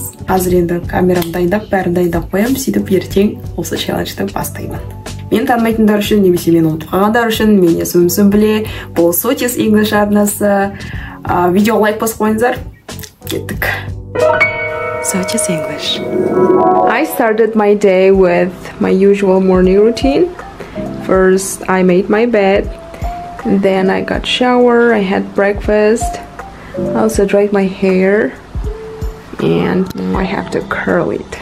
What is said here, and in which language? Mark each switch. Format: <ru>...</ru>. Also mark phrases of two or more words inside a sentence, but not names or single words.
<kk>Қазір енді камерам дайындап, бәрін дайындап қоямын, сөйтіп ертең осы челленджді бастаймын. Мен танымайтындар үшін, немесе мен ұмытып қалғандар үшін, мен есімімді біле, бұл Sotis English арнасы. Видео лайк басып қойыңыздар. Кеттік. Sotis English.</kk> <en>I started my day with my usual morning routine. First, I made my bed. Then I got shower, I had breakfast. I also dried my hair. And now I have to curl it.</en>